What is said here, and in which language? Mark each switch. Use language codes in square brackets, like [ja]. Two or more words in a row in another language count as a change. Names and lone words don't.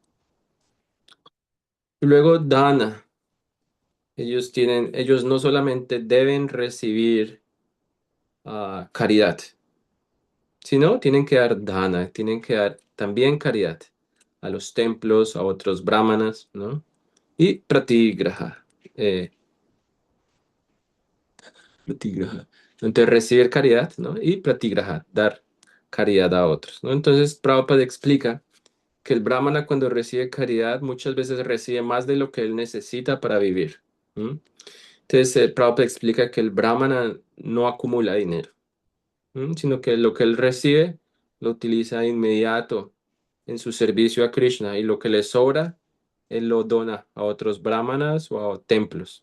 [es] Y luego dana. Ellos no solamente deben recibir caridad, sino tienen que dar dana, tienen que dar también caridad a los templos, a otros brahmanas, ¿no? Y pratigraha. eh, Pratigraha. Entonces, recibir caridad, ¿no? Y pratigraha, dar caridad a otros, ¿no? Entonces, Prabhupada explica que el brahmana cuando recibe caridad muchas veces recibe más de lo que él necesita para vivir. ¿M? Entonces, Prabhupada explica que el brahmana no acumula dinero, sino que lo que él recibe lo utiliza de inmediato en su servicio a Krishna y lo que le sobra, él lo dona a otros brahmanas o a templos.